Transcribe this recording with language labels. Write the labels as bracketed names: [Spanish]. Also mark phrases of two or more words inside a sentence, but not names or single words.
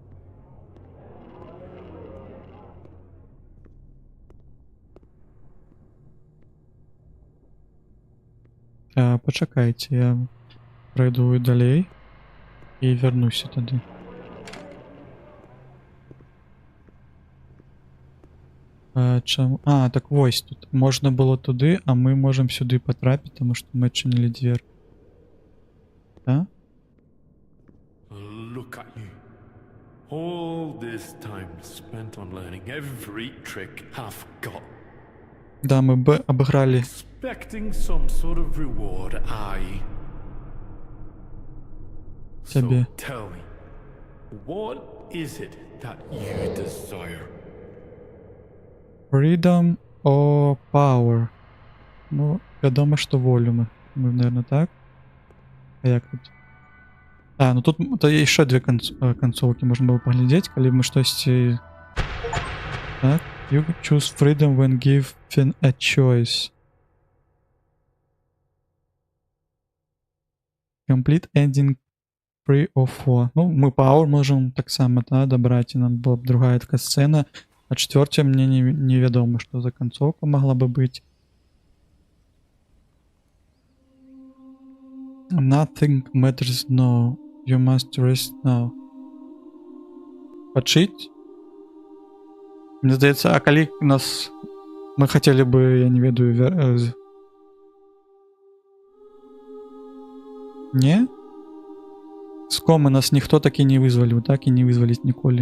[Belarusian] Пачакайце, я пройду далей і вернуся тады. Чаму? А, так вось тут. Можна было туды, а мы можам сюды патрапіць, таму што мы адчынілі дзверь. Да? [English] Look at you. All this time spent on learning every trick I've got. [Belarusian] Да, мы абыгралі. [English] Expecting some sort of reward, [Belarusian] Тебе. [English] So tell me, what is it that you desire? Freedom or power? [Belarusian] Ну, вядома, што волю мы. Мы, наверное, так? А як тут? А, ну тут яшчэ две канцоўкі можна было паглядзець, калі мы штосьці... Так. [English] You choose freedom when given a choice. Complete ending 3 or 4. [Belarusian] Ну, мы power можем таксама, да, дабраць, і нам была б другая такая сцена. А четвертая мне невядома, што за канцоўка могла бы быць. [English] Nothing matters now. You must rest now. [Belarusian] Пачыць? Мне здаецца, а калі нас... Мы хацелі бы, я не ведаю... Не? З комы нас ніхто такі не вызваліў, так і не вызваліць ніколі.